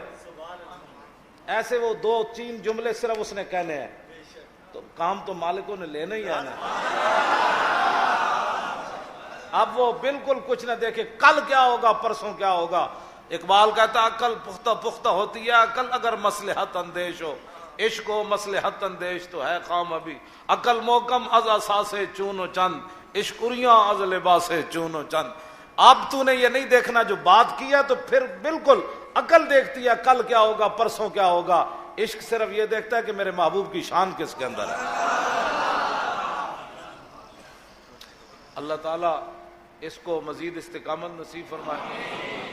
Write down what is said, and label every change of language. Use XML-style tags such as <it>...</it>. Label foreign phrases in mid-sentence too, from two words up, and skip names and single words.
<ur>ایسے وہ 2-3 جملے صرف اس نے کہنے ہیں تو کام تو مالکوں نے لینا ہی ہے نا۔ اب وہ بالکل کچھ نہ دیکھے کل کیا ہوگا پرسوں کیا ہوگا۔ اقبال کہتا عقل پختہ پختہ ہوتی ہے عقل اگر مصلحت اندیش ہو، عشق و مصلحت اندیش تو ہے خام ابھی،</ur> <fa>عقل محکم از اساس چون و چند، عشق اریاں از لباس چون و چند۔</fa> <ur>اب تو نے یہ نہیں دیکھنا جو بات کی ہے تو پھر بالکل عقل دیکھتی ہے کل کیا ہوگا پرسوں کیا ہوگا، عشق صرف یہ دیکھتا ہے کہ میرے محبوب کی شان کس کے اندر ہے۔ اللہ تعالیٰ اس کو مزید استقامت نصیب فرمائے۔</ur>